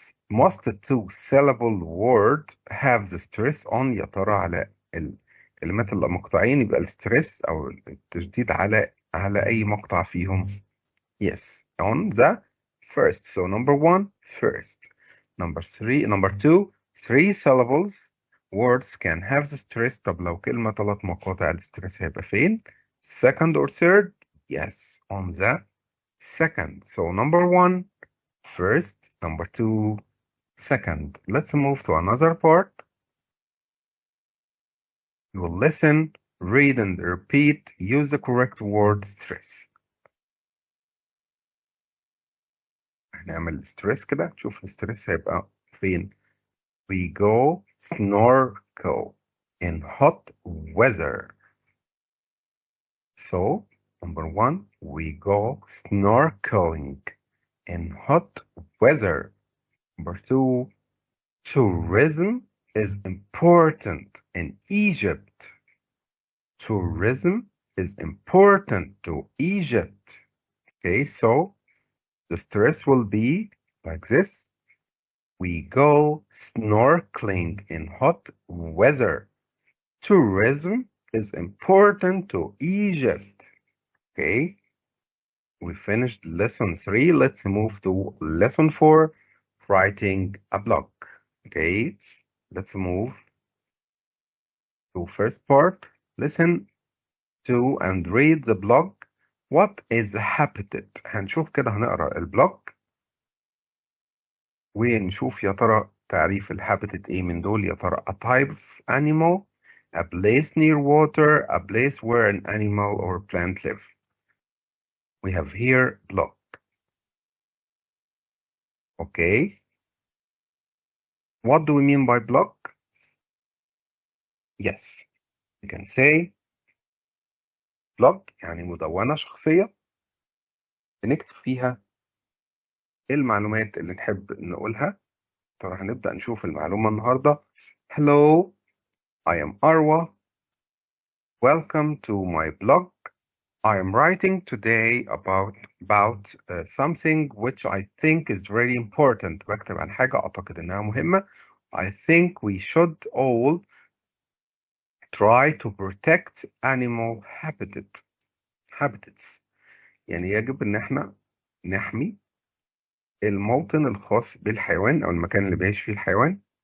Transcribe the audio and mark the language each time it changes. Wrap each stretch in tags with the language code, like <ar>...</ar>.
<en>Most 2-syllable word have the stress on.</en> <ar>يا ترى على الكلمات اللي مقطعين يبقى الستريس أو التشديد على أي مقطع فيهم.</ar> <en>Yes, on the first. So number one, first. Number two, 3 syllables. Words can have the stress.</en> <ar>طب لو كلمة 3 مقاطع الستريس هيبقى فين؟</ar> <en>Second or third? Yes, on the second. So number one, first. Number two, second. Let's move to another part. You will listen, read, and repeat. Use the correct word stress.</en> <ar>هنعمل stress كده. تشوف الستريس هيبقى فين.</ar> <en>We go snorkel. in hot weather. So, number 1, we go snorkeling in hot weather. Number 2, tourism is important in Egypt. Tourism is important to Egypt. Okay, so the stress will be like this. We go snorkeling in hot weather. Tourism is important to Egypt. Okay, we finished lesson 3. Let's move to lesson 4, writing a blog. Okay, let's move to first part. Listen to and read the blog. What is habitat؟</en> <ar>هنشوف كده، هنقرا البلوج ونشوف يا ترى تعريف الهابيتات ايه من دول. يا ترى</ar> <en>a type of animal, a place near water, a place where an animal or plant live. We have here block. Okay. What do we mean by block? Yes, we can say block</en> <ar>يعني مدونة شخصية بنكتب فيها المعلومات اللي نحب نقولها. ترى هنبدأ نشوف المعلومة النهاردة.</ar> <en>Hello, I am Arwa. Welcome to my blog. I am writing today about something which I think is very important.</en> <ar>بكتب عن حاجة أعتقد إنها مهمة.</ar> <en>I think we should all try to protect animal habitats.</en> <ar>يعني يجب إن احنا نحمي الموطن الخاص بالحيوان أو المكان اللي بيعيش فيه الحيوان.</ar>